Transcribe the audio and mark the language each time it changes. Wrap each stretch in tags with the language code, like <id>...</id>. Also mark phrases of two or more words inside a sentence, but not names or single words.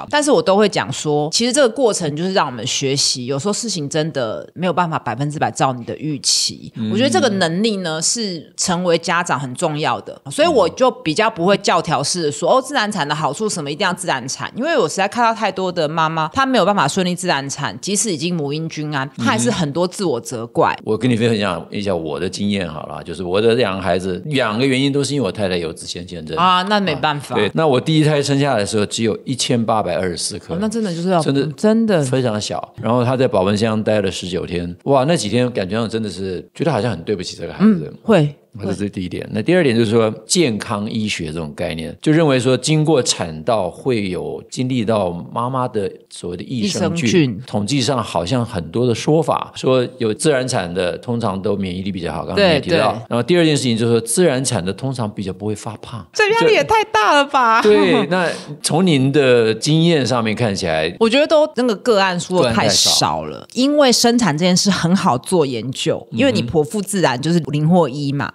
<zh>但是我都會講說，其實這個過程就是讓我們學習，有時候事情真的沒有辦法100%照你的預期。我覺得這個能力呢是成為家長很重要的，所以我就比較不會教條式的說自然產的好處什麼一定要自然產，因為我實在看到太多的媽媽她沒有辦法順利自然產，即使已經母嬰均安，她還是很多自我責怪。我跟你分享一下我的經驗好了，就是我的2個孩子2個原因都是因为我太太有子纖腺症啊，那沒辦法。对，那我第一胎生下來的時候只有1824克，那真的就是要真的非常小。然後她在保溫箱待了19天，哇，那幾天感覺上真的是覺得好像很對不起這個孩子。會。这是第一點。那第二點就是說，健康醫學這種概念，就認為說經過產道會有經歷到媽媽的所謂的益生菌。統計上好像很多的說法，說有自然產的通常都免疫力比較好，剛剛你也提到。然後第二件事情就是說，自然產的通常比較不會發胖。這壓力也太大了吧？對，那從您的經驗上面看起來，我覺得都那個個案數太少了，因為生產這件事很好做研究，因為你剖腹自然就是0或1嘛。</zh>